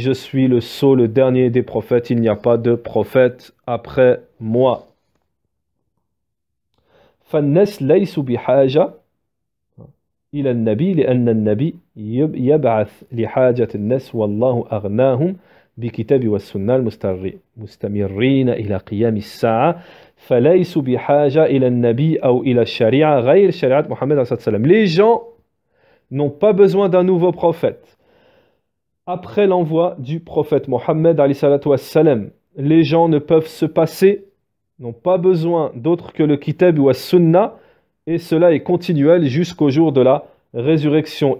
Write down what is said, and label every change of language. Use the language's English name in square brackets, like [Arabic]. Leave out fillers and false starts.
[French] Je suis le sceau, le dernier des prophètes, il n'y a pas de prophète après moi. [Arabic] فالناس ليسوا بحاجة إلى النبي لأن النبي يبعث لحاجة الناس والله أغناهم بكتاب والسنة المستمرين إلى قيام الساعة فليسوا بحاجة إلى النبي أو إلى الشريعة غير شريعة محمد صلى الله عليه وسلم. [French] Les gens n'ont pas besoin d'un nouveau prophète. Après l'envoi du prophète Mohammed les gens ne peuvent se passer, n'ont pas besoin d'autre que le kitab ou sunna, et cela est continuel jusqu'au jour de la résurrection.